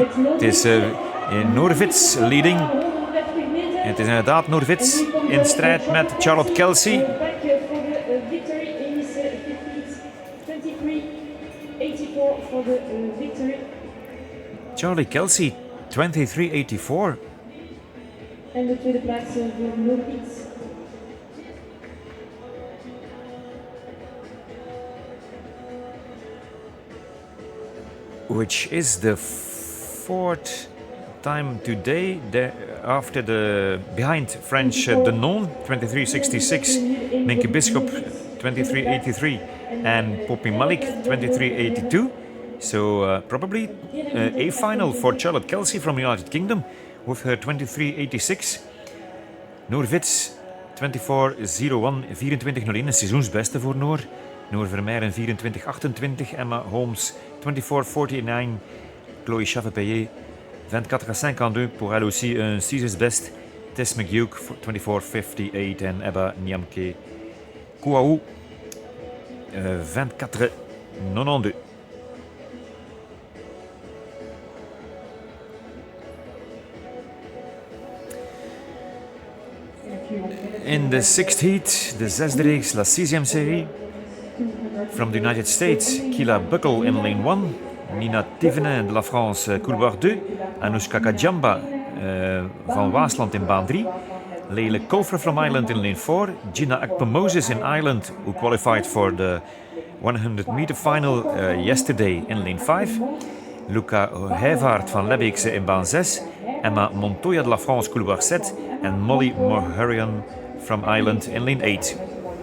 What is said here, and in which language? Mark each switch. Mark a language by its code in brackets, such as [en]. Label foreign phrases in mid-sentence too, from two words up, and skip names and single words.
[nl] Het is Noorvits leading. En het is inderdaad Noorvits in strijd met Charlotte Kelsey. Charlie Kelsey, 23:84. En de tweede plaats voor Noorvits. [en] Which is the fourth time today after behind French Denon 23:66, Minke Bisschop 23:83 and Poppy Malik 23:82. So probably a final for Charlotte Kelsey from the United Kingdom with her 23:86. [nl] Noor Vits 24:01, 24:01, een seizoensbeste voor Noor. Noor Vermeijren 24:28, Emma Holmes 24:49, [fr] Chloé Chavet-Payet 24:52 pour elle aussi un sixième best. [nl] Tess McHugh 24:58 en Eba Nyamke Kouaou 24:92. [en] In the sixth heat, [nl] de zesde reeks, [fr] la sixième série. [en] From the United States, Kila Buckle in lane 1, [fr] Nina Thévenin de la France, couloir 2, [en] Anoushka Kajamba [nl] van Waasland in baan 3, [en] Leila Kolfer from Ireland in lane 4, Gina Akpomoses in Ireland, who qualified for the 100-meter final yesterday in lane 5, [nl] Luca Heijvaart van Lebbeekse in baan 6, Emma Montoya [fr] de la France, couloir 7 [nl] en Molly Moharian [en] from Ireland in lane 8.